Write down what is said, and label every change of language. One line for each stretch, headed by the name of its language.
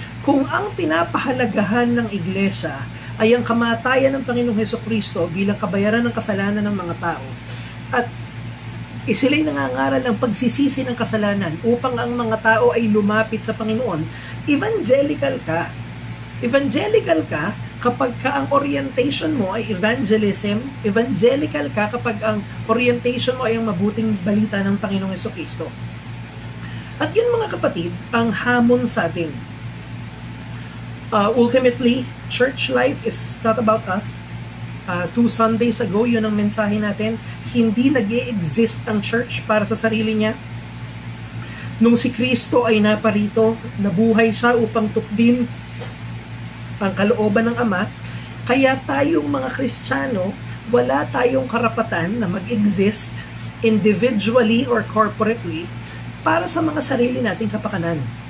Filipino: Kung ang pinapahalagahan ng iglesia ay ang kamatayan ng Panginoong Hesukristo bilang kabayaran ng kasalanan ng mga tao at sila'y nangangaral ng pagsisisi ng kasalanan upang ang mga tao ay lumapit sa Panginoon, evangelical ka. Evangelical ka kapag ang orientation mo ay evangelism, evangelical ka kapag ang orientation mo ay ang mabuting balita ng Panginoong Hesukristo. At yun mga kapatid, ang hamon sa atin.
English: Ultimately, church life is not about us.
Filipino: 2 Sundays ago, yun ang mensahe natin, hindi nag-i-exist ang church para sa sarili niya. Nung si Kristo ay naparito, nabuhay siya upang tukdin ang kalooban ng Ama, kaya tayong mga Kristiyano, wala tayong karapatan na mag-exist
English: individually or corporately
Filipino: para sa mga sarili nating kapakanan.